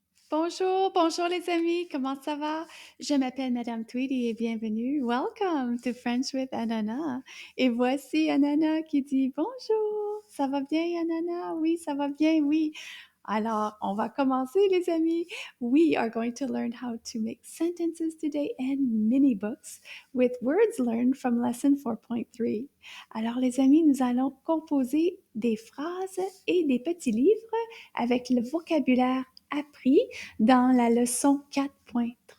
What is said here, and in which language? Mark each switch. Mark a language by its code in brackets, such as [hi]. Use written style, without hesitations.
[fr] Bonjour, bonjour les amis, comment ça va? Je m'appelle Madame Tweedy et bienvenue. [en] Welcome to French with Ananas. [fr] Et voici Ananas qui dit bonjour. Ça va bien, Ananas? Oui, ça va bien, oui. Alors, on va commencer, les amis. [en] We are going to learn how to make sentences today and mini books with words learned from lesson 4.3. [fr] Alors, les amis, nous allons composer des phrases et des petits livres avec le vocabulaire appris dans la leçon 4.3.